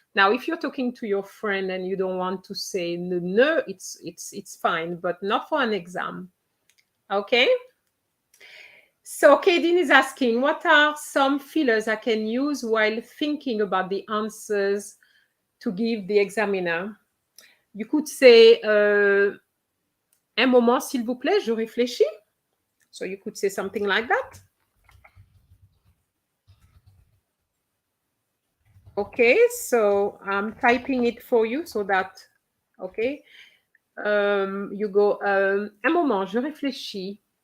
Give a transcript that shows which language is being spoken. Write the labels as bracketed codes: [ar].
[en] Now, if you're talking to your friend and you don't want to say ne, it's fine, but not for an exam. Okay? So Kaydin is asking, what are some fillers I can use while thinking about the answers to give the examiner? You could say, [fr] un moment, s'il vous plaît, je réfléchis. [en] So you could say something like that. Okay, so I'm typing it for you so that, okay, you go, [fr] un moment, je réfléchis.